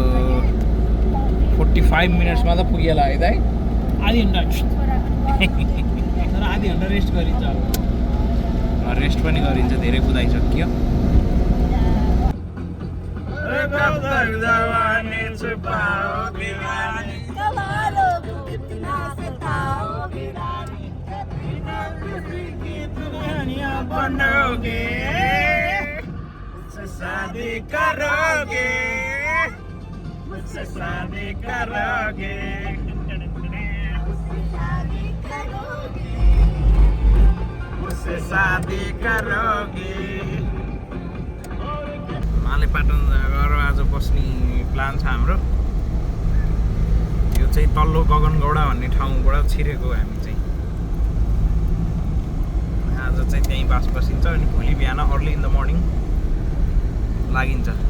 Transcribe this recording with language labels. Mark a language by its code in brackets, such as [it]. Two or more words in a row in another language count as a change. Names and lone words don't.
[ne] 45 मिनट्समा त पुगिएला है दाइ आधी घन्टा तर आधी घन्टा रेस्ट गरिन्छ अब रेस्ट पनि गरिन्छ धेरै कुदाइसक्यो [hi] बनोगे मुझसे शादी करोगे मुझसे शादी करोगे मुझसे शादी करोगे [ne] मालेपाटन गएर आज बस्ने प्लान छ हाम्रो यो चाहिँ तल्लो गगनगौडा भन्ने ठाउँबाट छिरेको हामी चाहिँ आज चाहिँ त्यहीँ बास बसिन्छ अनि भोलि बिहान [en] early in the morning [ne] लागिन्छ